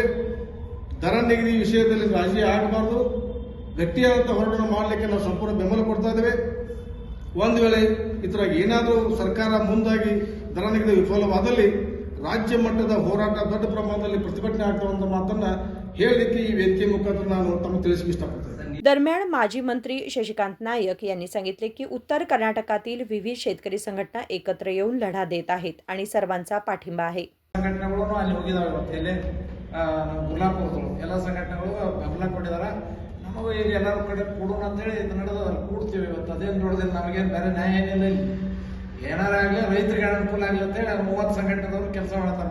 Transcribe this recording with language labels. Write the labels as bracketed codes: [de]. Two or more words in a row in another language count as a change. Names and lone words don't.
[kn] ದರ ನಿಗದಿ ವಿಷಯದಲ್ಲಿ ರಾಜಿ ಆಗಬಾರ್ದು, ಗಟ್ಟಿಯಾದಂಥ ಹೋರಾಟ ಮಾಡಲಿಕ್ಕೆ ನಾವು ಸಂಪೂರ್ಣ ಬೆಂಬಲ ಕೊಡ್ತಾ ಇದ್ದೇವೆ. ಒಂದು ವೇಳೆ ಇತರ ಏನಾದರೂ ಸರ್ಕಾರ ಮುಂದಾಗಿ ದರ ನಿಗದಿ ವಿಫಲವಾದಲ್ಲಿ ರಾಜ್ಯ ಮಟ್ಟದ ಹೋರಾಟ ದೊಡ್ಡ ಪ್ರಮಾಣದಲ್ಲಿ ಪ್ರತಿಭಟನೆ ಆಗ್ತಾವ ಅಂತ ಮಾತನ್ನ ಹೇಳಲಿಕ್ಕೆ ಈ ವೇದಿಕೆ ಮುಖಾಂತರ ನಾನು ತಮಗೆ ತಿಳಿಸಲಿಕ್ಕೆ ಇಷ್ಟಪಡ್ತೇನೆ. [mr] दरम्यान माजी मंत्री शशिकांत नायक यांनी सांगितले की उत्तर कर्नाटकातील विविध शेतकरी संघटना एकत्र येऊन लढा देत आहेत आणि सर्वांचा पाठिंबा आहे. [kn] ಸಂಘಟನೆಗಳು ಅಲ್ಲಿ ಹೋಗಿದಾವೆ. ಇವತ್ತು ಇಲ್ಲಿ ನಮ್ಮ ಗುಲಾಪುರದಳು ಎಲ್ಲ ಸಂಘಟನೆಗಳು ಬೆಂಬಲ ಕೊಟ್ಟಿದ್ದಾರೆ. ನಮಗೂ ಈಗ ಎಲ್ಲರ ಕಡೆ ಕೊಡೋಣ ಅಂತೇಳಿ ಇದು ನಡೆದ ಕೂಡ್ತೀವಿ. ಇವತ್ತು ಅದೇನು ನೋಡಿದ್ರೆ ನಮಗೇನು ಬೇರೆ ನ್ಯಾಯ ಏನಿಲ್ಲ. ಇಲ್ಲಿ ಏನಾರ ಆಗಲಿ ರೈತರಿಗೆ ಅನುಕೂಲ ಆಗಲಿ ಅಂತೇಳಿ 30 ಸಂಘಟನೆದವರು ಕೆಲಸ ಮಾಡ್ತಾರೆ.